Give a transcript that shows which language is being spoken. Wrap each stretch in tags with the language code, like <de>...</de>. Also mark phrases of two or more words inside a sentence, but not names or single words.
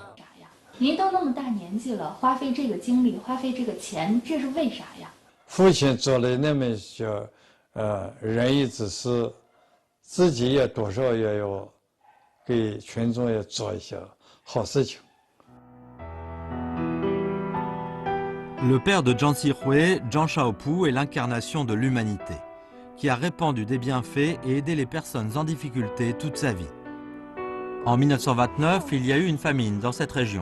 <zh>您都那么大年纪了，花费这个精力，花费这个钱，这是为啥呀？父亲做了那么些仁义之事，自己也多少也要给群众也做一些好事情。</zh> <fr>Le père de Zhang Xihui, Zhang Shaopu, est l'incarnation de l'humanité, qui a répandu des bienfaits et aidé les personnes en difficulté toute sa vie. En 1929, il y a eu une famine dans cette région.</fr>